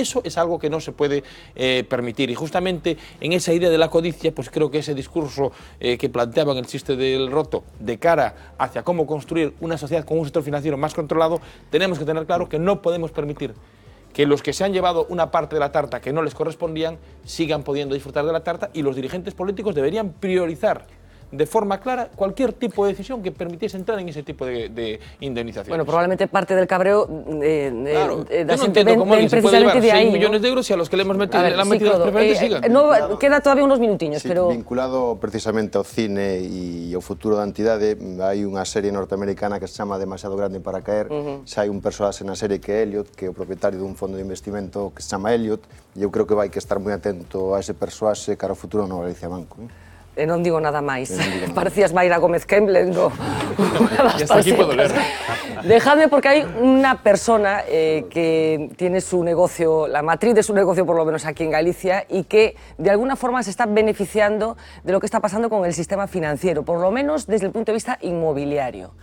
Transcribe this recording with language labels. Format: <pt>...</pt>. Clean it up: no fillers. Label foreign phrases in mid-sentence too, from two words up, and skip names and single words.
<es>Eso es algo que no se puede permitir, y justamente en esa idea de la codicia, pues creo que ese discurso que planteaban el chiste del roto de cara hacia cómo construir una sociedad con un sector financiero más controlado, tenemos que tener claro que no podemos permitir que los que se han llevado una parte de la tarta que no les correspondían sigan pudiendo disfrutar de la tarta, y los dirigentes políticos deberían priorizar de forma clara cualquier tipo de decisión que permitiese entrar en ese tipo de indemnizaciones. Bueno, probablemente parte del cabreo claro, yo no entiendo cómo alguien se puede llevar 6 millones de euros y a los que le hemos metido, le han metido las preferentes sigan. No, queda todavía unos minutinhos, sí, pero...</es> <gl>Vinculado precisamente ao cine e ao futuro da entidade, hai unha serie norteamericana que se chama Demasiado grande para caer. Hai un personaxe na serie que é Elliot, que é o propietario dun fondo de investimento que se chama Elliot, e eu creo que vai que estar moi atento a ese personaxe cara ao futuro no Galicia Banco. Non digo nada máis.</gl> <es>Parecías Mayra Gómez Kemble, no. Y hasta aquí puedo leer. Dejadme, porque hay una persona que tiene su negocio, la matriz de su negocio por lo menos aquí en Galicia, y que de alguna forma se está beneficiando de lo que está pasando con el sistema financiero, por lo menos desde el punto de vista inmobiliario.</es>